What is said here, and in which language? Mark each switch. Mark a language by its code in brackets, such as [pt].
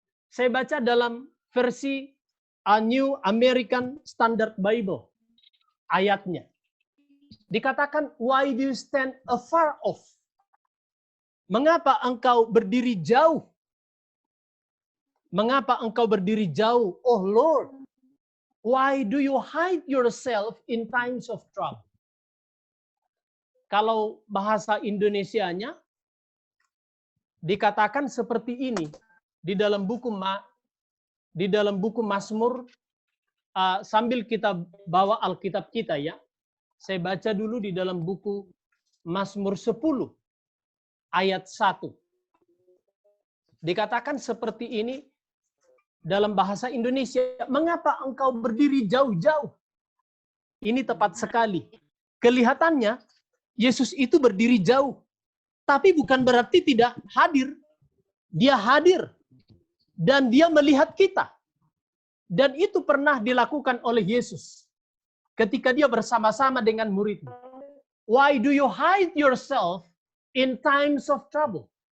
[id] Saya baca dalam versi A New American Standard Bible. Ayatnya. Dikatakan, [en] why do you stand afar off? [id] Mengapa engkau berdiri jauh? Mengapa engkau berdiri jauh? [en] Oh Lord, why do you hide yourself in times of trouble? [id] Kalau bahasa Indonesianya dikatakan seperti ini di dalam buku Mazmur, sambil kita bawa Alkitab kita ya. Saya baca dulu di dalam buku Mazmur 10 ayat 1. Dikatakan seperti ini dalam bahasa Indonesia, mengapa engkau berdiri jauh-jauh? Ini tepat sekali. Kelihatannya Yesus itu berdiri jauh, tapi bukan berarti tidak hadir. Dia hadir dan dia melihat kita. Dan itu pernah dilakukan oleh Yesus ketika dia bersama-sama dengan muridnya. [en] Why do you hide yourself in times of trouble?